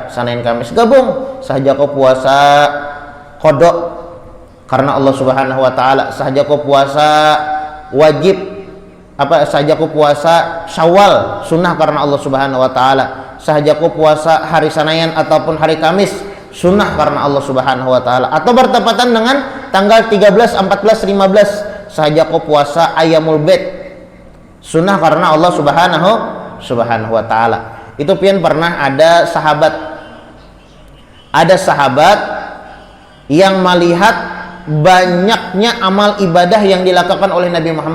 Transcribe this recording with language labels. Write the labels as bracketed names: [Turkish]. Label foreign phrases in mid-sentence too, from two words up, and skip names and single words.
[Banjar] Sanayan Kamis gabung sahaja kau puasa qada karena Allah Subhanahu wa taala, sahaja kau puasa wajib sahaja kau puasa Syawal sunnah karena Allah Subhanahu wa taala, sahaja kau puasa hari Sanayan ataupun hari Kamis sunnah karena Allah Subhanahu wa taala. Atau bertepatan dengan tanggal 13, 14, 15 sahaja kau puasa Ayyamul Bait sunnah karena Allah Subhanahu wa taala. Itu pian pernah ada sahabat yang melihat banyaknya amal ibadah yang dilakukan oleh Nabi Muhammad.